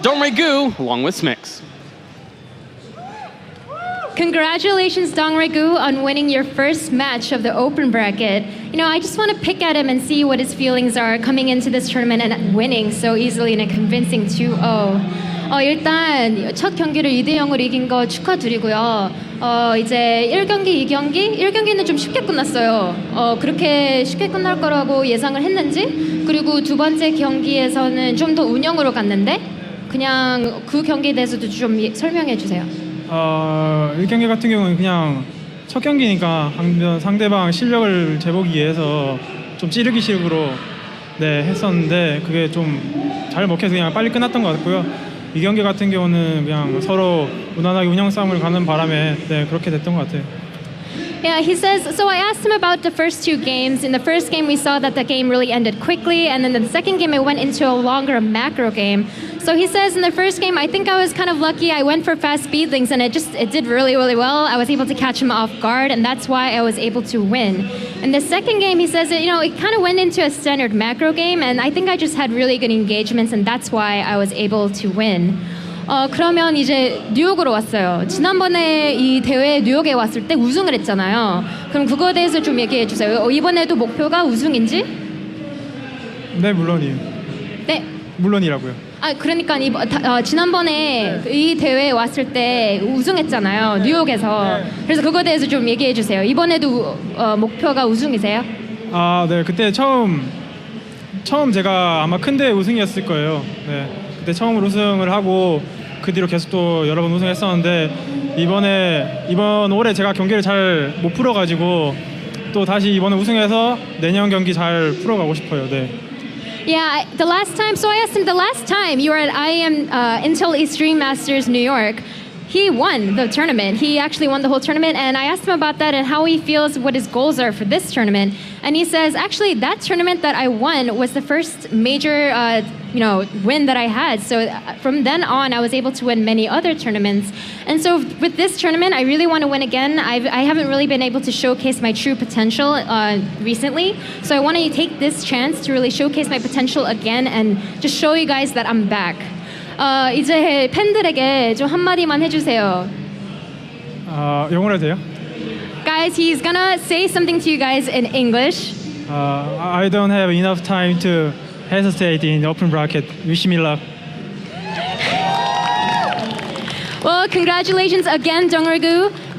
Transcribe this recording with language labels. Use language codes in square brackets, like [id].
[en] DongRaeGu, along with Smix. Congratulations, DongRaeGu, on winning your first match of the open bracket. You know, I just want to pick at him and see what his feelings are coming into this tournament and winning so easily in a convincing 2-0. [ko] 일단 첫 경기를 2대0으로 이긴 거 축하드리고요. 이제 1경기, 2경기? 1경기는 좀 쉽게 끝났어요. 그렇게 쉽게 끝날 거라고 예상을 했는지, 그리고 두 번째 경기에서는 좀 더 운영으로 갔는데, 그냥 그 경기에 대해서도 좀 설명해 주세요. 1경기 같은 경우는 그냥 첫 경기니까 상대방 실력을 재보기 위해서 좀 찌르기식으로 했었는데 그게 좀 잘 먹혀서 그냥 빨리 끝났던 것 같고요. 2경기 같은 경우는 그냥 서로 무난하게 운영 싸움을 가는 바람에 그렇게 됐던 것 같아요. [en] Yeah, he says, so I asked him about the first 2 games. In the first game, we saw that the game really ended quickly, and then the second game, it went into a longer macro game. So he says, in the first game, I think I was kind of lucky. I went for fast speed links, and it did really, really well. I was able to catch him off guard, and that's why I was able to win. In the second game, he says, that, you know, it kind of went into a standard macro game, and I think I just had really good engagements, and that's why I was able to win. [ko] 그러면 이제 뉴욕으로 왔어요. 지난번에 이 대회 뉴욕에 왔을 때 우승을 했잖아요. 그럼 그거에 대해서 좀 얘기해 주세요. 이번에도 목표가 우승인지? 네, 물론이에요. 네. 물론이라고요. 그러니까 지난번에 이 대회에 왔을 때 우승했잖아요. 뉴욕에서. 그래서 그거에 대해서 좀 얘기해 주세요. 이번에도 목표가 우승이세요? 네. 그때 처음 제가 아마 큰 대회 우승이었을 거예요. 네. 그때 처음으로 우승을 하고 그 뒤로 계속 또 여러 번 우승했었는데 이번 올해 제가 경기를 잘 못 풀어가지고 또 다시 이번에 우승해서 내년 경기 잘 풀어가고 싶어요. 네. [en] Yeah, the last time, so I asked him the last time you were at IEM Intel Extreme Masters New York, he won the tournament. He actually won the whole tournament, and I asked him about that and how he feels, what his goals are for this tournament. And he says, actually, that tournament that I won was the first major, win that I had. So from then on, I was able to win many other tournaments. And so with this tournament, I really want to win again. I haven't really been able to showcase my true potential recently. So I want to take this chance to really showcase my potential again and just show you guys that I'm back. [ko] 이제 팬들에게 좀 한마디만 해주세요. 영어로 해도 돼요? [en] Guys, he's gonna say something to you guys in English. I don't have enough time to hesitate in the open bracket. Wish me luck. Well, congratulations again, DongRaeGu.